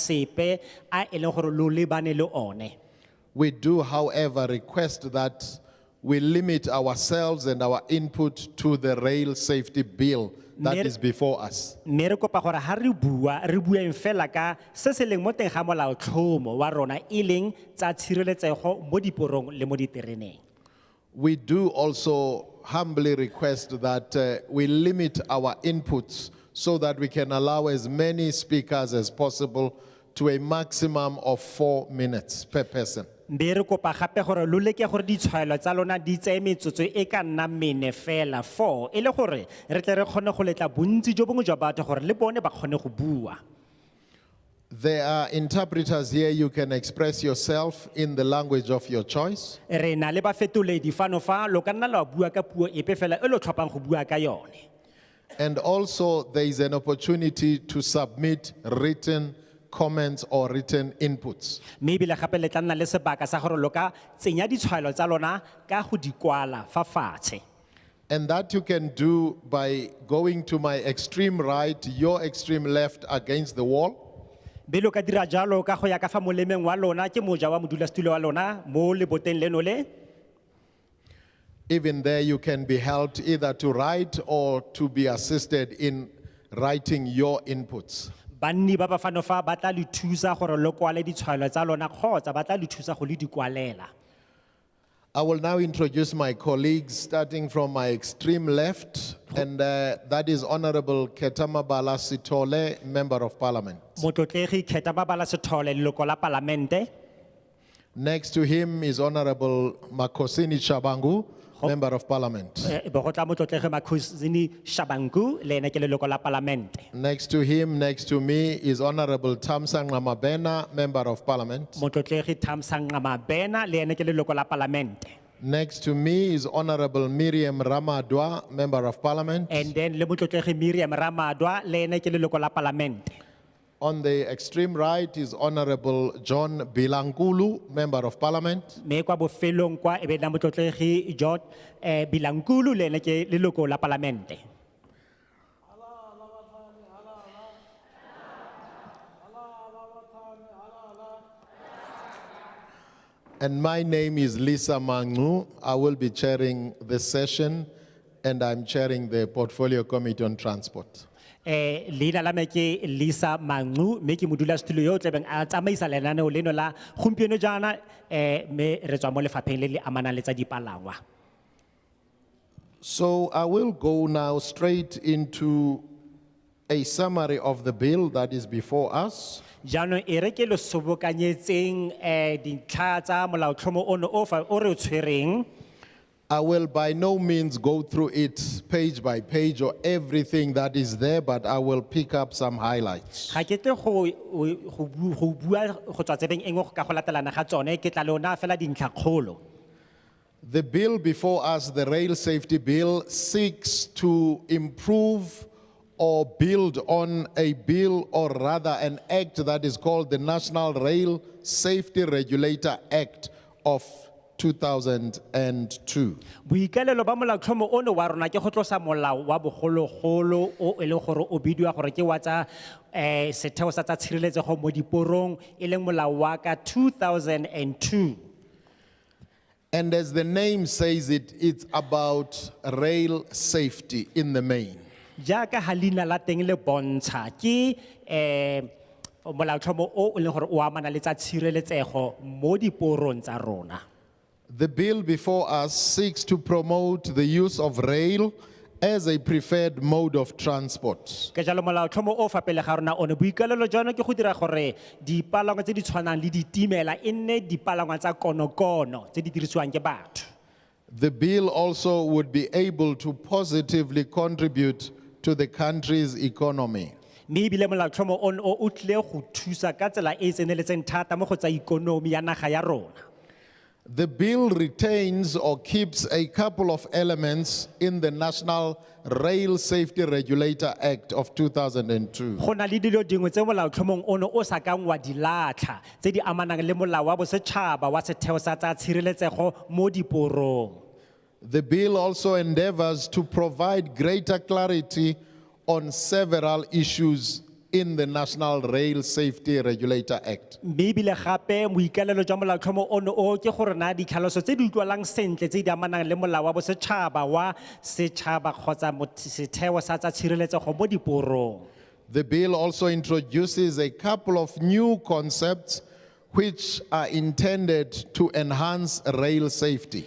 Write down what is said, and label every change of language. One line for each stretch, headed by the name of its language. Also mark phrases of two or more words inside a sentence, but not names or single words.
English: We do, however, request that we limit ourselves and our input to the rail safety bill that is before us.
Tswana: mme re kopa gore ha re bueng fela ka se se leng mo teng ga molaotlhomo wa rona e leng tsa tshireletsego mo diporong le mo ditereneng.
English: We do also humbly request that we limit our inputs so that we can allow as many speakers as possible to a maximum of 4 minutes per person.
Tswana: Mme re kopa gape gore lo leke gore ditshwaelo tsa lona di tseye metsotso e ka nna mene fela 4 e le gore re tle re kgone go letla bontsi jo bongwe jwa batho gore le bone ba kgone go bua.
English: There are interpreters here. You can express yourself in the language of your choice.
Tswana: Re na le bafetoledi fano fa lo ka nna la bua ka puo epe fela e lo tlhophang go bua ka yone.
English: And also there is an opportunity to submit written comments or written inputs.
Tswana: Mme ebile gape le tla nna le sebaka sa gore lo ka tsenya ditshwaelo tsa lona ka go di kwala fa fatshe.
English: And that you can do by going to my extreme right, your extreme left against the wall.
Tswana: Be lo ka dira jalo ka go ya ka fa molemeng wa lona ke moja wa modulasetulo wa lona mo leboteng leno le.
English: Even there you can be helped either to write or to be assisted in writing your inputs.
Tswana: Banni ba ba fano fa ba tla le thusa gore lo kwale ditshwaelo tsa lona kgotsa ba tla le thusa go le di kwalela.
English: I will now introduce my colleagues starting from my extreme left, and that is Honorable Ketamabala Sithole, Member of Parliament.
Tswana: Motlotlegi Ketamabala Sithole leloko la palamente.
English: Next to him is Honorable Makosini Shabangu, Member of Parliament.
Tswana: Bo go tla motlotlegi Makhosini Shabangu le ene ke leloko la palamente.
English: Next to him, next to me, is Honorable Tamsang Ramabena, Member of Parliament.
Tswana: Motlotlegi Thamsanqa Mabena le ene ke leloko la palamente.
English: Next to me is Honorable Miriam Ramadwa, Member of Parliament. And then
Tswana: le motlotlegi Miriam Ramadwa le ene ke leloko la palamente.
English: On the extreme right is Honorable John Bilankulu, Member of Parliament.
Tswana: Me kwa bofelong kwa ebe na motlotlegi John Bilankulu le ene ke leloko la palamente.
English: And my name is Lisa Mangu. I will be chairing this session, and I'm chairing the Portfolio Committee on Transport.
Tswana: Leina la me ke Lisa Mangu me ke modulasetulo yo tlebeng a tsamaisa lenaneo leno la gompieno jana me re tswa mo lefapheng le le amanang le tsa dipalangwa.
English: So I will go now straight into a summary of the bill that is before us.
Tswana: Jaanong e re ke lo sobokanyetseng dintlha tsa molaotlhomo ono o re o tshwereng.
English: I will by no means go through it page by page or everything that is there, but I will pick up some highlights.
Tswana: Ga ke tle go bua go tswa tsebeng engwe ka go latelana ga tsone ke tla lona fela dintlha kgolo.
English: The bill before us, the Rail Safety Bill, seeks to improve or build on a bill, or rather an act that is called the National Rail Safety Regulator Act of 2002.
Tswana: Boikalelo ba molaotlhomo ono wa rona ke go tlosa molao wa bogologolo o e leng gore o bidiwa gore ke wa tsa setheo sa tsa tshireletsego mo diporong e leng molao wa ka 2002.
English: And as the name says it, it's about rail safety in the main.
Tswana: Jaaka halina la teng le bontsha ke molaotlhomo o e leng gore o amana le tsa tshireletsego mo diporong tsa rona.
English: The bill before us seeks to promote the use of rail as a preferred mode of transport.
Tswana: Ke jalo molaotlhomo o fapele ga rona one boikalelo jana ke go dira gore dipalangwa tse di tshwanang le ditimela e nne dipalangwa tsa konokono tse di dirisiwang ke batho.
English: The bill also would be able to positively contribute to the country's economy.
Tswana: Mme ebile molaotlhomo ono o tle go thusa ka tsela e e tseneletseng thata mo go tsa ikonomi ya naga ya rona.
English: The bill retains or keeps a couple of elements in the National Rail Safety Regulator Act of 2002.
Tswana: Go na le dilo dingwe tse molaotlhomong ono o sa kang wa di latlha tse di amanang le molao wa bosetšhaba wa setheo sa tsa tshireletsego mo diporong.
English: The bill also endeavors to provide greater clarity on several issues in the National Rail Safety Regulator Act.
Tswana: mme ebile gape moikalelo jwa molaotlhomo ono o ke gore na ditlhaloso tse di utlwalang sentle tse di amanang le molao wa bosetšhaba wa setšhaba kgotsa setheo sa tsa tshireletsego mo diporong.
English: The bill also introduces a couple of new concepts which are intended to enhance rail safety.